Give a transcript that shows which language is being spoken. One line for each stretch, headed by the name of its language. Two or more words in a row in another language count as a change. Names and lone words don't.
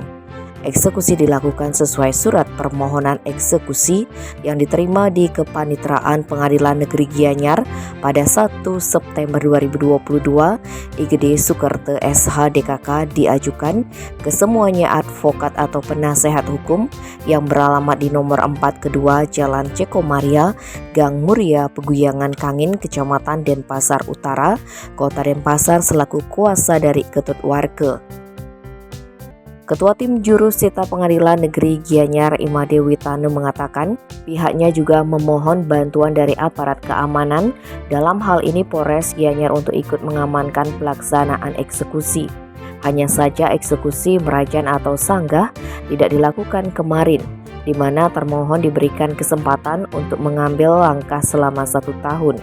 Indonesian: Eksekusi dilakukan sesuai surat permohonan eksekusi yang diterima di Kepanitraan Pengadilan Negeri Gianyar pada 1 September 2022. IGD Sukerte SH DKK diajukan ke semuanya advokat atau penasehat hukum yang beralamat di nomor 4 kedua Jalan Cekomaria, Gang Muria, Peguyangan Kangin, Kecamatan Denpasar Utara, Kota Denpasar selaku kuasa dari Ketut Warga. Ketua Tim Jurusita Pengadilan Negeri Gianyar Imade Witanu mengatakan pihaknya juga memohon bantuan dari aparat keamanan, dalam hal ini Polres Gianyar untuk ikut mengamankan pelaksanaan eksekusi. Hanya saja eksekusi merajan atau sanggah tidak dilakukan kemarin, di mana termohon diberikan kesempatan untuk mengambil langkah selama 1 tahun.